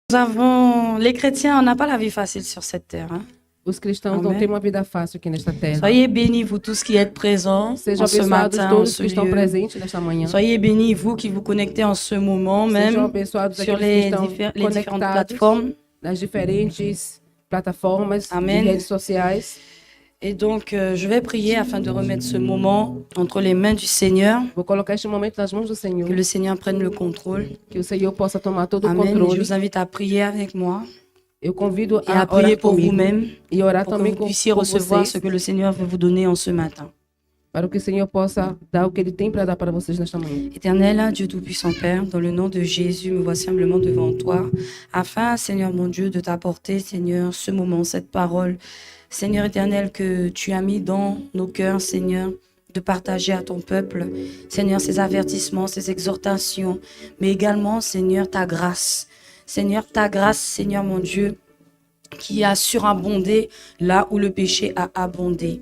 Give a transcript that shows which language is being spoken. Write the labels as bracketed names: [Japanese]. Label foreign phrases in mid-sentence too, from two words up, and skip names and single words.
[French] Les chrétiens, on n'a pas la vie facile sur cette terre. Hein? [Portuguese] Os cristãos não Amém. têm uma vida fácil aqui nesta terra. [French] Soyez bénis, vous tous qui êtes présents [Portuguese] Sejam [French] en ce [Portuguese] abençoados [French] matin, en [Portuguese] todos [French] ce [Portuguese] que estão [French] lieu. [Portuguese] presentes nesta manhã. [French] Soyez bénis, vous qui vous connectez en ce moment [Portuguese] Sejam [French] même [Portuguese] abençoados [French] sur [Portuguese] aqueles que [French] les, [Portuguese] estão [French] les différentes [Portuguese] conectados [French] plateformes. [Portuguese] nas diferentes plataformas Amém. de redes sociais. [French] Et donc, je vais prier afin de remettre ce moment entre les mains du Seigneur, [Portuguese] Vou colocar este momento nas mãos do Senhor, [French] que le Seigneur prenne le contrôle. [Portuguese] que o Senhor possa tomar todo o [French] Amen. Et je [Portuguese] controle. [French] vous invite à prier avec moi [Portuguese] Eu convido [French] et à [Portuguese] a [French] prier [Portuguese] orar [French] pour [Portuguese] comigo [French] vous-même, [Portuguese] e orar [French] pour que [Portuguese] também [French] vous [Portuguese] com [French] puissiez recevoir ce [Portuguese] vocês, [French] que le Seigneur veut vous donner en ce matin. [Portuguese] para que o Senhor possa dar o que Ele tem para dar para vocês nesta manhã. [French] Éternel, Dieu Tout-Puissant Père, dans le nom de Jésus, me voici humblement devant toi, afin, Seigneur mon Dieu, de t'apporter, Seigneur, ce moment, cette parole, Seigneur éternel, que tu as mis dans nos cœurs, Seigneur, de partager à ton peuple, Seigneur, ces avertissements, ces exhortations, mais également, Seigneur, ta grâce, Seigneur mon Dieu, qui a surabondé là où le péché a abondé.